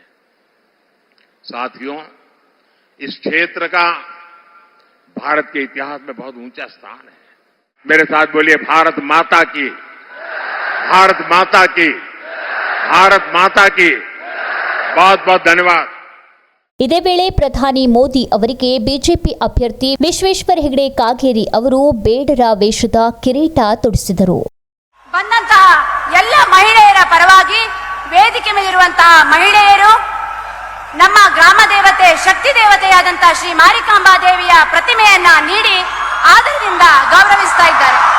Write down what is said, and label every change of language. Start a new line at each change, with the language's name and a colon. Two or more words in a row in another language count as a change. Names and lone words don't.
Hindi: साथियों, इस क्षेत्र का भारत के इतिहास में बहुत ऊंचा स्थान है। मेरे साथ बोलिए, भारत माता की, भारत माता की, भारत माता की। बहुत बहुत धन्यवाद।
Kannada: ಇದೇ ವೇಳೆ ಪ್ರಧಾನಿ ಮೋದಿ ಅವರಿಗೆ ಬಿಜೆಪಿ ಅಭ್ಯರ್ಥಿ ವಿಶ್ವೇಶ್ವರ ಹೆಗಡೆ ಕಾಗೇರಿ ಅವರು ಬೇಡರ ವೇಷದ ಕಿರೀಟ ತೊಡಿಸಿದರು. ಬಂದಂತಹ ಎಲ್ಲ ಮಹಿಳೆಯರ ಪರವಾಗಿ ವೇದಿಕೆ ಮೇಲಿರುವಂತಹ ಮಹಿಳೆಯರು ನಮ್ಮ ಗ್ರಾಮ ದೇವತೆ, ಶಕ್ತಿ ದೇವತೆಯಾದಂತಹ ಶ್ರೀ ಮಾರಿಕಾಂಬಾ ದೇವಿಯ ಪ್ರತಿಮೆಯನ್ನ ನೀಡಿ ಆದರದಿಂದ ಗೌರವಿಸ್ತಾ ಇದ್ದಾರೆ.